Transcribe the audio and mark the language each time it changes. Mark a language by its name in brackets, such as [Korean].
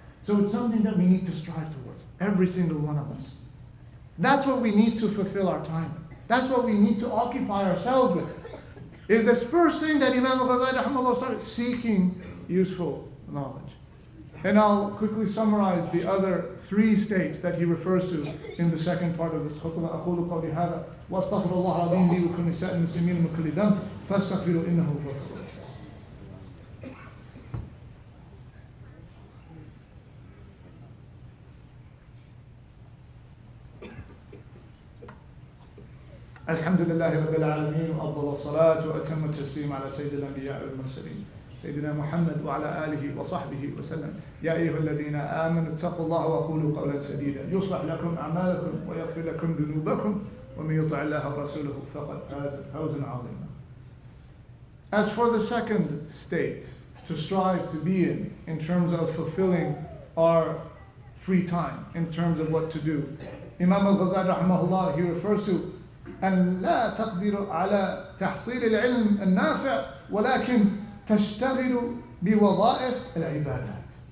[English] So it's something that we need to strive towards, every single one of us. That's what we need to fulfill our time. That's what we need to occupy ourselves with. Is this first thing that Imam al-Ghazali rahimahullah started seeking useful knowledge. And I'll quickly summarize the other 3 states that he refers to in the second part of this khutbah. [Arabic] أقول قولي هذا وأستغفر الله العظيم لي ولكل نساء المسلمين من كل ذنب فاستغفروا إنه هو الغفور الرحيم. الحمد لله رب العالمين وأفضل الصلاة وأتم التسليم على سيد الأنبياء والمرسلين سيدنا محمد وعلى آله وصحبه وسلم. يا أيها الذين آمنوا اتقوا الله وقولوا قولا سديدا يصلح لكم أعمالكم ويغفر لكم ذنوبكم ومن يطع الله ورسوله فقد فاز فوزا عظيما. [English] As for the second state to strive to be in terms of fulfilling our free time, in terms of what to do, Imam al-Ghazali rahimahullah, he refers to [Arabic] أن لا تقدر على تحصيل العلم النافع ولكن تشتغل بوظائف العبادات.